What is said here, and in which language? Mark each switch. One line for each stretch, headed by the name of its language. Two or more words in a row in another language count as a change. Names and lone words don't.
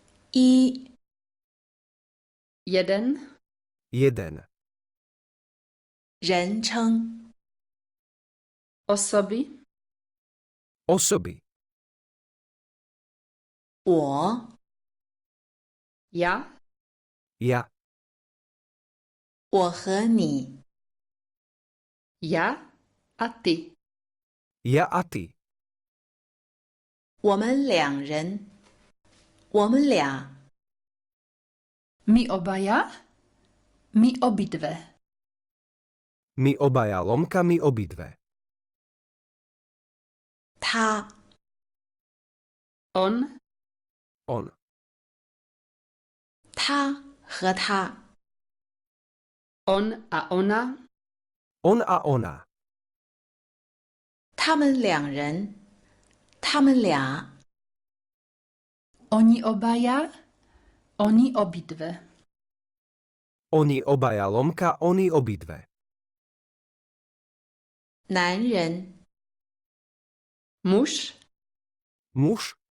Chinese: 一
Slovak: jeden, 1.
Chinese: 人称
Slovak: osoby, Osoby.
Chinese: 我
Slovak: ja, Ja.
Chinese: 我和你
Slovak: ja a ty. Ja a ty.
Chinese: 我们两人我们俩
Slovak: My obaja, my obidve. My obaja lomka, my obidve.
Chinese: 他
Slovak: On, On.
Chinese: 他和他
Slovak: on a ona, On a ona.
Chinese: 他们两人他们俩
Slovak: oni obaja, oni obidve. Oni obaja lomka, oni obidve.
Chinese: 男人
Slovak: Muž, Muž,